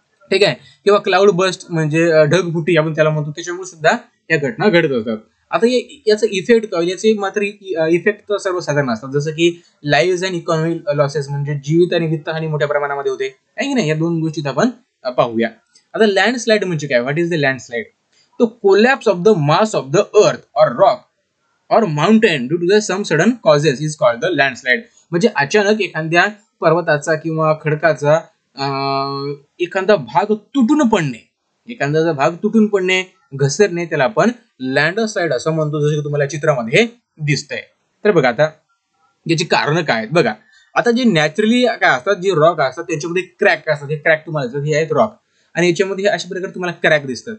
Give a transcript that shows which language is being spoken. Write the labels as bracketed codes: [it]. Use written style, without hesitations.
[mr] ठीक आहे, किंवा क्लाउड बस्ट म्हणजे ढगफुटी आपण त्याला म्हणतो, त्याच्यामुळे सुद्धा या घटना घडत असतात. आता याचा इफेक्ट काय, याचे मात्र इफेक्ट तर सर्वसाधारण असतात, जसं की [en] live and economic losses [mr] म्हणजे जीवित आणि वित्तहानी मोठ्या प्रमाणामध्ये होते, आहे की नाही. या दोन गोष्टीत आपण पाहूया. आता लँडस्लाइड म्हणजे काय, [en] What is the landslide? तो collapse of the mass of the earth or rock or mountain due to the some sudden causes is called the landslide. [mr] म्हणजे अचानक एखाद्या पर्वताचा किंवा खडकाचा एखादा भाग तुटून पडणे, एखादा भाग तुटून पडणे, घसरणे, त्याला आपण लँडस्लाइड असं म्हणतो, जसं की तुम्हाला चित्रामध्ये दिसतंय. तर बघा आता याची कारण काय आहेत बघा. आता जे नॅचरली काय असतात, जे रॉक असतात त्याच्यामध्ये क्रॅक असतात, हे क्रॅक तुम्हाला हे आहेत रॉक, आणि याच्यामध्ये अशा प्रकारे तुम्हाला क्रॅक दिसतात.